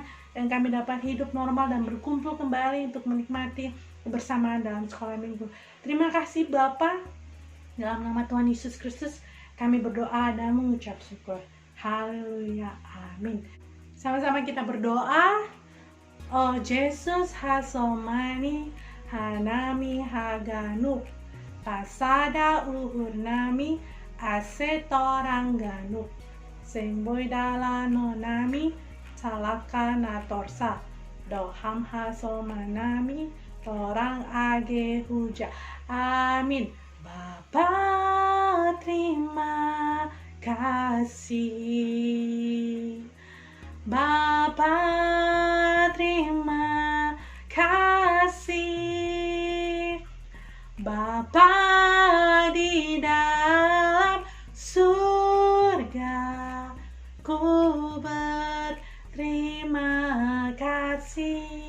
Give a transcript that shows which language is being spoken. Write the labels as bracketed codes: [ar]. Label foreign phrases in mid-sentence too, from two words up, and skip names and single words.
[id] Dan kami dapat hidup normal dan berkumpul kembali untuk menikmati kebersamaan dalam sekolah minggu. Terima kasih Bapa. Dalam nama Tuhan Yesus Kristus kami berdoa dan mengucap syukur. Haleluya. Amin. Sama-sama kita berdoa. [bts] Oh Jesus hasomani hanami haganu pasada uhur nami asetorang ganu semboy dalano nami salaka na torsa doham hasomanami torang age huja. [id] Amin. Bapa terima kasih, Bapa terima kasih, Bapa di dalam surga, ku berterima kasih.